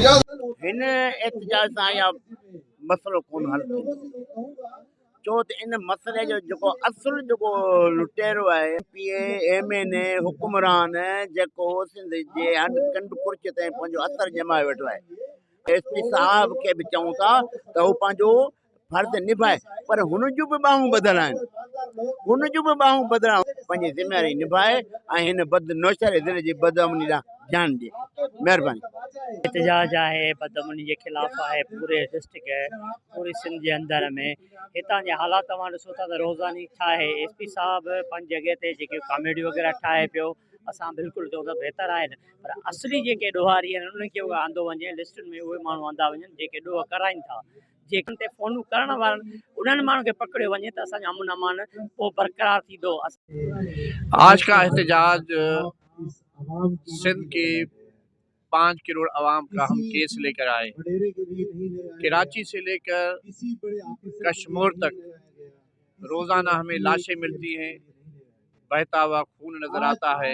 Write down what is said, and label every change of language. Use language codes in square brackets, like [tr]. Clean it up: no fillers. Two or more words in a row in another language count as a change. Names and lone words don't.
[sd] हिन एहतजाज सां या मसलो कोन हल थींदो, छो त इन मसइले जो जेको असुल जेको लुटेरो आहे PA MNA हुकुमरान जेको सिंध जे हंधि कंड कुर्च ताईं पंहिंजो असर जमाए वेठो आहे। SP साहब खे बि चऊं था त हू पंहिंजो फर्ज़ निभाए, पर हुन जूं बि ॿाहूं ॿधल आहिनि, हुन जूं बि ॿाहूं ॿधल पंहिंजी ज़िम्मेवारी निभाए ऐं हिन नौशहर ज़िले जी बदअमनी ॾांहुं ध्यानु ॾिए। महिरबानी। [ur] احتجاج ہے بدامنی کے خلاف ہے پورے ڈسٹرکٹ ہے پوری سندھ کے اندر میں [sd] हितां जे हालात तव्हां ॾिसो था त रोज़ानी छा है SP साहब पंज जगह ते जेके कॉमेडी वग़ैरह ठाहे पियो, असां बिल्कुलु चऊं त बहितर आहिनि, पर असली जेके ॾोहारी आहिनि उन्हनि खे आंदो वञे, लिस्टुनि में उहे माण्हू आंदा वञनि जेके ॾोह कराइनि था, जेकनि ते फ़ोनूं करण वारनि उन्हनि माण्हुनि खे पकड़ियो वञे त असांजो अमन अमान पोइ बरक़रार थींदो। [ur] آج کا احتجاج سندھ کے 5 کروڑ عوام کا ہم کیس لے کر آئے. کراچی سے لے کر کشمیر تک روزانہ ہمیں لاشیں ملتی ہیں، بہتا ہوا خون نظر آتا ہے.